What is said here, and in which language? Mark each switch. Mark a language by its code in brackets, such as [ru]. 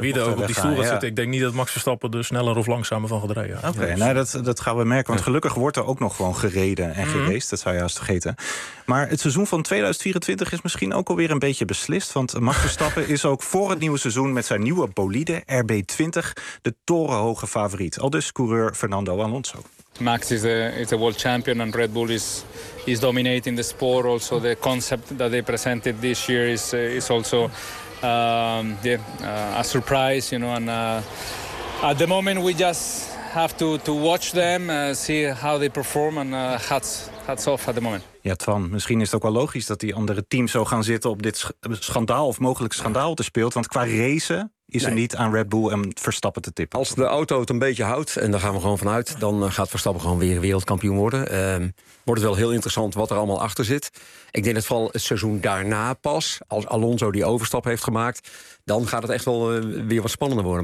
[nl] Maar wie er ook op die stoel zit, ik denk niet dat Max Verstappen er sneller of langzamer van gaat rijden. Dat gaan we merken. Want gelukkig wordt er ook nog gewoon gereden en gereest. Dat zou je haast vergeten. Maar het seizoen van 2024 is misschien ook alweer een beetje beslist. Want Max Verstappen is ook voor het nieuwe seizoen met zijn nieuwe bolide RB20 de torenhoge favoriet. Aldus coureur Fernando Alonso. [en] Max is a world champion and Red Bull is dominating the sport. Also the concept that they presented this year is also a surprise, you know. And at the moment we just have to watch them, see how they perform, and hats off at the moment. [nl] Ja, Twan, misschien is het ook wel logisch dat die andere teams zo gaan zitten op dit schandaal of mogelijk schandaal te speelt. Want qua racen is er niet aan Red Bull en Verstappen te tippen. Als de auto het een beetje houdt, en daar gaan we gewoon vanuit, dan gaat Verstappen gewoon weer wereldkampioen worden. Wordt het wel heel interessant wat er allemaal achter zit. Ik denk dat vooral het seizoen daarna pas, als Alonso die overstap heeft gemaakt, dan gaat het echt wel weer wat spannender worden.